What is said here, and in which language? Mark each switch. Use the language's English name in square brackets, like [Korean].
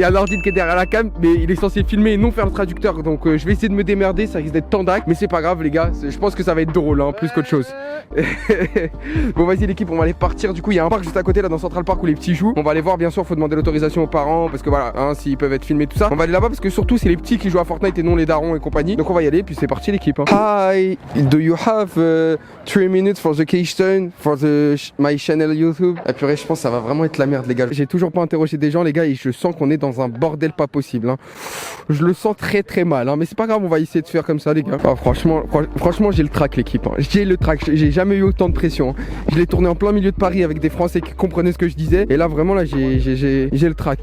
[French] Il y a l'ordi qui est derrière la cam mais il est censé filmer et non faire le traducteur, donc je vais essayer de me démerder, ça risque d'être tendac mais c'est pas grave les gars, je pense que ça va être drôle hein, plus qu'autre chose. Bon vas-y l'équipe, on va aller partir. Du coup il y a un parc juste à côté là dans Central Park où les petits jouent. On va aller voir, bien sûr faut demander l'autorisation aux parents parce que voilà hein, s'ils peuvent être filmés tout ça. On va aller là-bas parce que surtout c'est les petits qui jouent à Fortnite et non les darons et compagnie. Donc on va y aller puis c'est parti l'équipe hein. [English] Hi, do you have 3 minutes for the Keystone for my channel YouTube? [French] Ah purée, je pense que ça va vraiment être la merde les gars. J'ai toujours pas interrogé des gens les gars et je sens qu'on est dans un bordel pas possible hein. Je le sens très mal hein, mais c'est pas grave, on va essayer de faire comme ça les gars. Ah, franchement j'ai le track l'équipe hein. J'ai le track, j'ai jamais eu autant de pression hein. Je l'ai tourné en plein milieu de Paris avec des Français qui comprenaient ce que je disais et là vraiment là j'ai le track.